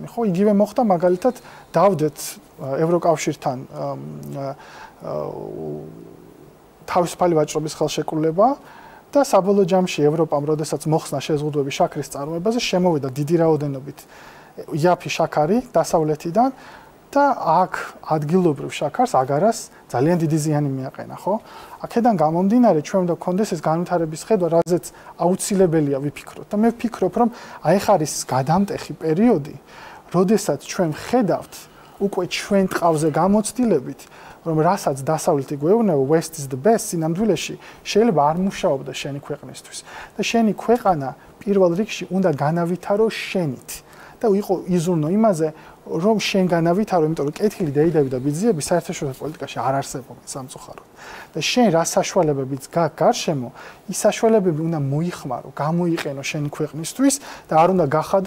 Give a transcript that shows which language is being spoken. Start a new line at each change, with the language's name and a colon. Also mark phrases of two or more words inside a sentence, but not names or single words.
Georgian: ხო, იგივე მოხდა მაგალითად დავდეთ ევროკავშირთან თავისუფალი ვაჭრობის ხელშეკრულება და საბოლოო ჯამში ევროპამ, როდესაც მოხსნა შეზღუდვები შაქრის წარმოებაზე, შემოვიდა დიდი რაოდენობით იაფი შაქარი დასავლეთიდან და აქ ადგილობრივ შაქარს აგარას ძალიან დიდი ზიანი მიაყენა, ხო? აქედან გამომდინარე, ჩვენ უნდა გქონდეს ეს განვითარების ხედვა, რაზეც აუცილებელია ვიფიქროთ. და მე ვფიქრობ, რომ აი ხარ ის გადამტეხი პერიოდი, როდესაც ჩვენ ხედავთ, უკვე ჩვენ ტყავზე გამოცდილებით, რომ რასაც დასავლეთი გვეუბნება
English: West is the best,
Georgian: სინამდვილეში შეიძლება არ მუშაობდა შენი ქვეყნისთვის და შენი ქვეყანა პირველ რიგში უნდა განავითარო შენით და იყო იზრუნო იმაზე, რომ შენ განავითარო, იმიტომ რომ კეთილი დეიდები და ბიძიები საერთაშორისო პოლიტიკაში არ არსებობენ სამწუხაროდ. და შენ რა საშუალებებიც გაქვს გარშემო, ის საშუალებები უნდა მოიხმარო, გამოიყენო შენი ქვეყნისთვის და არ უნდა გახადო